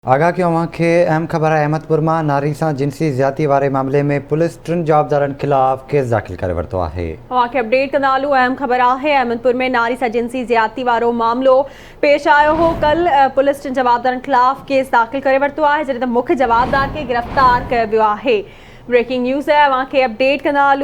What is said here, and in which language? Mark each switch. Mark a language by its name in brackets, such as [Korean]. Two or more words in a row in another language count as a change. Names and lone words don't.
[Sindhi] आगाह कयो खे अहम ख़बर है। अहमदपुर में नारी से जिनसी ज़्यादती वारे मामले में पुलिस 3 जवाबदारन खिलाफ केस दाखिल करे वरतो है। अपडेट कंदालू। अहम ख़बर है, अहमदपुर में नारी से जिनसी ज़्यादती वारो मामलो पेश आयो हो। कल पुलिस 3 जवाबदारन खिलाफ केस दाखिल करे वरतो है, जैसे मुख्य जवाबदार के गिरफ्तार किया वियो है। [English] breaking news [Sindhi] है, अवांखे अपडेट कंदालू।